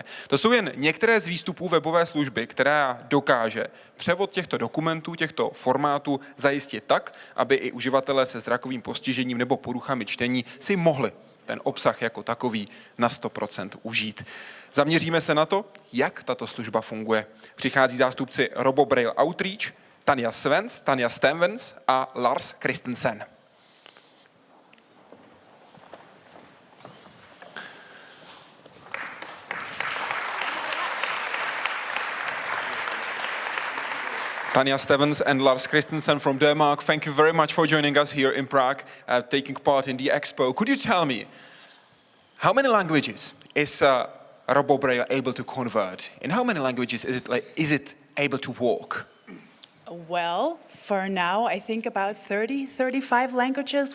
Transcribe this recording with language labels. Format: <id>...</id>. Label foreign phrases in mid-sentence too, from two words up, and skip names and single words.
<cs>To jsou jen některé z výstupů webové služby, která dokáže převod těchto dokumentů, těchto formátů zajistit tak, aby i uživatelé se zrakovým postižením nebo poruchami čtení si mohli ten obsah jako takový na 100% užít. Zaměříme se na to, jak tato služba funguje. Přichází zástupci RoboBraille Outreach, Tanja Stevns a Lars Christensen.</cs> <en>Tanja Stevns and Lars Christensen from Denmark, thank you very much for joining us here in Prague, taking part in the expo. Could you tell me, how many languages is RoboBraille able to convert? In how many languages is it able to work? Well, for now, I think about 30, 35 languages.</en>